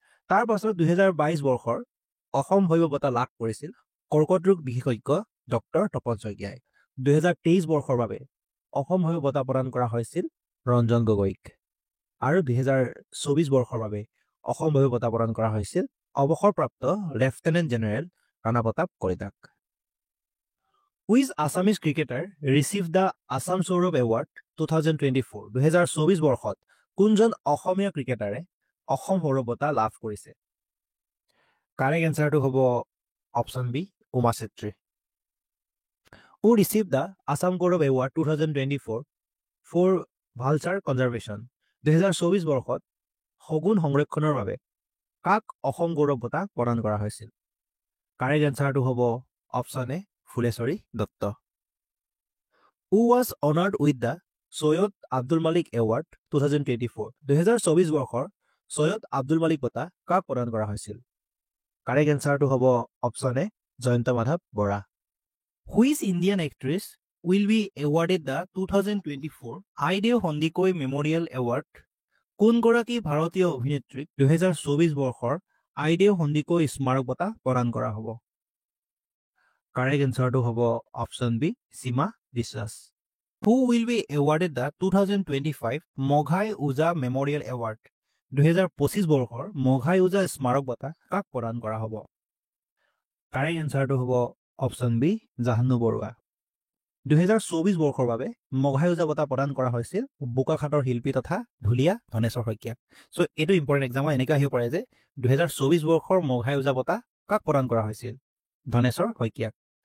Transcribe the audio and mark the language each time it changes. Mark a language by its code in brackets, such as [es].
[as] তাৰ পাছত 2022 বৰ্ষৰ অসম ভৈৰৱ বঁটা লাভ কৰিছিল কৰ্কট ৰোগ বিশেষজ্ঞ ডক্টৰ তপন শইকীয়াই। 2023 বৰ্ষৰ বাবে অসম ভৈৰৱ বঁটা প্ৰদান কৰা হৈছিল ৰঞ্জন গগৈক, আৰু 2024 বৰ্ষৰ বাবে অসম ভৈৰৱ বঁটা প্ৰদান কৰা হৈছিল অৱসৰপ্ৰাপ্ত লেফটেনেণ্ট জেনেৰেল ৰাণা প্ৰতাপ কলিতাক। [en] Which Assamese cricketer received the Assam Saurav Award 2024? [as] 2024 বৰ্ষত কোনজন অসমীয়া ক্ৰিকেটাৰে অসম সৌৰভ বঁটা লাভ কৰিছে? কাৰেক্ট এনচাৰটো হ'ব option B Uma Chetri. [en] Who received the Assam Gaurav Award 2024 for Vulture Conservation? [as] 2024 বৰ্ষত শগুন সংৰক্ষণৰ বাবে কাক অসম গৌৰৱ বঁটা প্ৰদান কৰা হৈছিল? কাৰেক্ট এনচাৰটো হ'ব option A Phuleswari Dutta. [en] Who was honored with the Soyod Abdul Malik Award 2024? [as] 2024 বৰ্ষৰ সৈয়দ আব্দুল মালিক বঁটা কাক প্ৰদান কৰা হৈছিল? কাৰেক্ট এনচাৰটো হ'ব option A Jayanta Madhav Bora. [en] Which Indian actress will be awarded the 2024 Aideu Sandikai memorial award? [as] কোনগৰাকী ভাৰতীয় অভিনেত্ৰীক 2024 বৰ্ষৰ আইদেউ সন্দিকৈ স্মাৰক বঁটা প্ৰদান কৰা হ'ব? কাৰেক্ট এনচাৰটো হ'ব অপশ্যন বি সীমা বিশ্বাস। [en] Who will be awarded the 2025 Moghai Oja memorial award? [as] 2025 বৰ্ষৰ মঘাই ওজা স্মাৰক বঁটা কাক প্ৰদান কৰা হ'ব? কাৰেক্ট এনচাৰটো হ'ব অপশ্যন বি জাহ্নু বৰুৱা। 2024 বৰ্ষৰ বাবে মঘায়ুজা বঁটা প্ৰদান কৰা হৈছিল বোকাখাটৰ শিল্পী তথা ঢুলীয়া ধনেশ্বৰ শইকীয়াক সো এটো ইম্পৰ্টেন্ট এক্সাম এনেকা আহিব পাৰে যে 2024 বৰ্ষৰ মঘায়ুজা বঁটা কাক প্ৰদান কৰা হৈছিল ধনেশ্বৰ শইকীয়াক